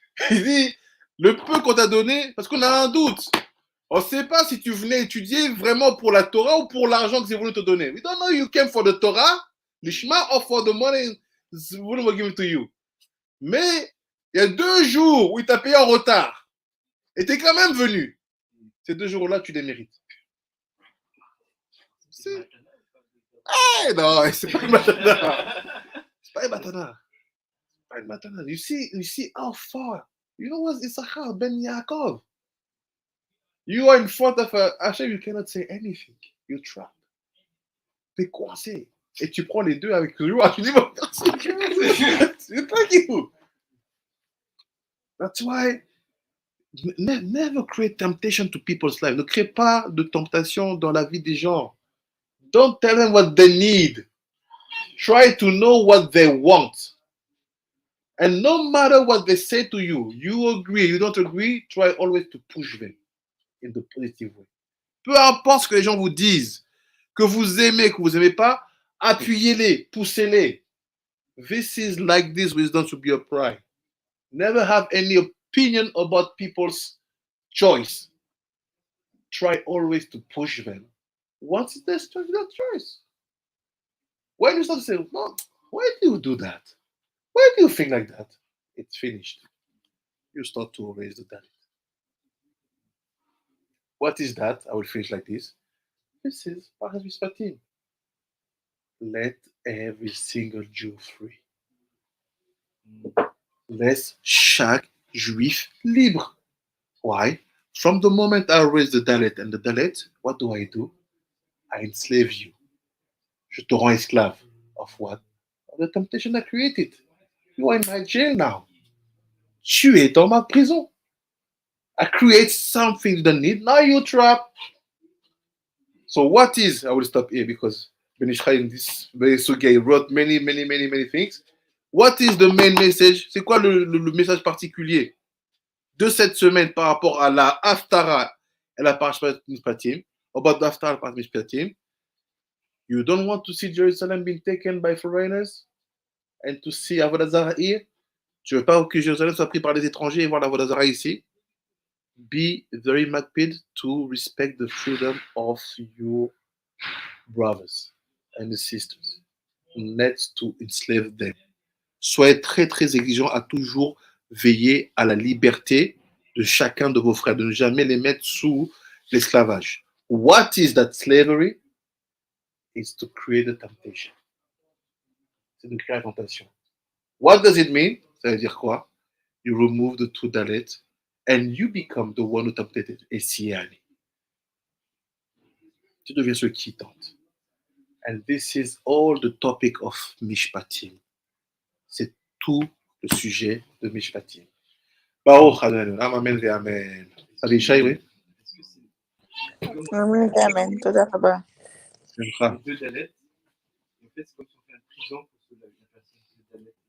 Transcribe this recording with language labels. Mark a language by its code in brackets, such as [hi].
[fr] Il dit, le peu qu'on t'a donné, parce qu'on a un doute. On ne sait pas si tu venais étudier vraiment pour la Torah ou pour l'argent que Zebulun te donnait. [en] We don't know you came for the Torah, l'Ishma, or for the money Zebulun was giving to you. [fr] Mais il y a 2 jours où il t'a payé en retard. Et tu es quand même venu. Ces 2 jours-là, tu les mérites. Non, c'est pas une matana. C'est pas une matana. C'est pas une matana. [en] You see how far. You know what Issachar ben Yaakov. You are in front of Hashem, you cannot say anything. You're trapped. [fr] T'es coincé. Et tu prends les deux avec lui. Tu dis, bon, c'est pas you. [en] That's why never create temptation to people's life. [fr] Ne crée pas de tentation dans la vie des gens. [en] Don't tell them what they need. Try to know what they want. And no matter what they say to you, you agree, you don't agree, try always to push them in the positive way. [fr] Peu importe ce que les gens vous disent, que vous aimez, que vous n'aimez pas, appuyez-les, poussez-les. [en] This is like this wisdom to be upright. Never have any opinion about people's choice. Try always to push them. Once it's their choice. When you start to say, no, why do you do that? Why do you think like that? It's finished. You start to raise the dalit. What is that? I will finish like this. This is Parashat Mishpatim. Let every single Jew free. [fr] Laisse chaque juif libre. [en] Why? From the moment I raise the dalet and the dalet, what do? I enslave you. [fr] Je te rends esclave. [en] Of what? Of the temptation I created. You are in my jail now. [fr] Tu es dans ma prison. [en] I create something you don't need. Now you're trapped. So what is, I will stop here because Ben Ishchai in this very sugya wrote many things. What is the main message? [fr] C'est quoi le message particulier de cette semaine par rapport à la Haftara et la Parashat Mishpatim? [en] About the Haftara Parashat Mishpatim. You don't want to see Jerusalem being taken by foreigners? and to see Avodah Zarah here. [fr] Tu veux pas que Jérusalem soit pris par les étrangers et voir l'Avodah Zarah ici? [en] Be very makpid to respect the freedom of your brothers and sisters, not to enslave them. [fr] Soyez très très exigeants à toujours veiller à la liberté de chacun de vos frères, de ne jamais les mettre sous l'esclavage. [en] What is that slavery? It's to create a temptation. [fr] C'est de créer la tentation. [en] What does it mean? [fr] Ça veut dire quoi? [en] You remove the two dalet and you become the one who tempted. Et si aller. [fr] Tu deviens celui qui tente. [en] And this is all the topic of Mishpatim. [fr] C'est tout le sujet de Mishpatim. [he] Baruch Adonai, [fr] amen et amen. Abishai, oui? Est-ce que c'est comme [he] Amen, amen. Toda Rabba. Simcha. [fr] les deux dalettes? En fait, c'est comme si on fait un prison pour la personne qui est dalet.